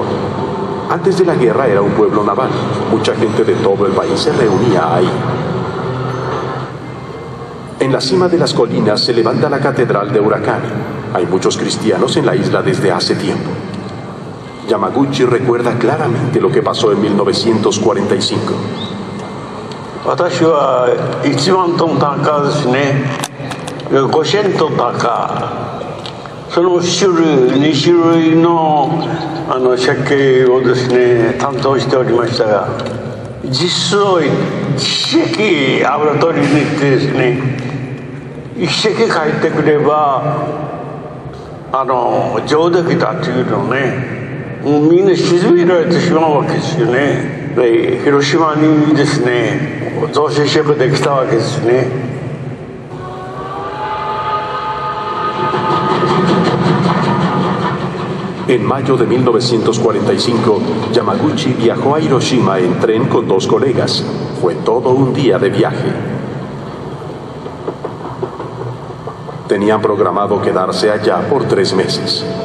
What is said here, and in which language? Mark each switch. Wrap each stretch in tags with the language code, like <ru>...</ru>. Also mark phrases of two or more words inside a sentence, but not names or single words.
<es>Antes de la guerra era un pueblo naval. Mucha gente de todo el país se reunía ahí. En la cima de las colinas se levanta la Catedral de Urakami. Hay muchos cristianos en la isla desde hace tiempo. Yamaguchi recuerda claramente lo que pasó en 1945.</es> <ja>私は1万トンタンカーですね、5000トンタンカー、その2種類の設計をですね担当しておりましたが、実数1隻油取りに行ってですね、1隻帰ってくれば上出来だっていうのをね、もうみんな沈められてしまうわけですよね。で広島にですね造船所ができたわけですね。</ja> <es>En mayo de 1945, Yamaguchi viajó a Hiroshima en tren con 2 colegas. Fue todo un día de viaje. Tenían programado quedarse allá por 3 meses.</es>